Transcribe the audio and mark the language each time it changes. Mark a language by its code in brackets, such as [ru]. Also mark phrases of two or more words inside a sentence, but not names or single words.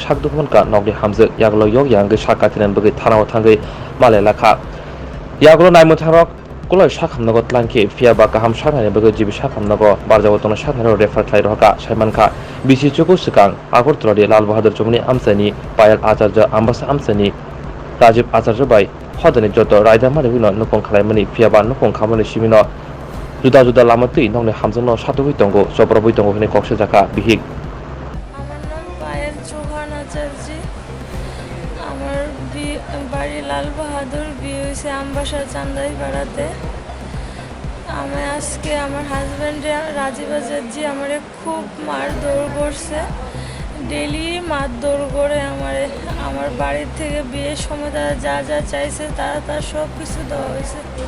[trp] Shakdumanka Nokni Hamzik Yaglo Yok Yang Shakatinan Bugi Tanao Tangai Malelaka Yaglo Naimutarok Kulai Shakam Nagot Lanki Fiaba Kaham Shana Bugi Jibi Shakam Nago Barjawatona Shakaro Refer Klairoka Shaimanka Bisi Chuku Sikang Agurtrodi Lal Bahadur Jumni Amsani Payal Acharjo Ambasha Amsani Rajib Acharjo Bai Hodani Joto Raida Marivino Nupong Kalamani Fiaba Nupong Kamani Shimino Juda Juda Lamati Nong Hamzano Shatu Tongo Sobrabo Tongo Hini Kokshaka Bihik [bn] আমার নাম পায়েল চৌহান আচার্যি। আমার বাড়ি লাল বাহাদুর, বিয়ে হয়েছে আমবাসা চান্দাইপাড়াতে। আমি আজকে আমার হাজব্যান্ড রাজীব আচার্যি আমারে খুব মারধর করছে, ডেলি মারধর করে আমার বাড়ির থেকে বিয়ের সময় তারা যা যা চাইছে তার সব কিছু দেওয়া হয়েছে।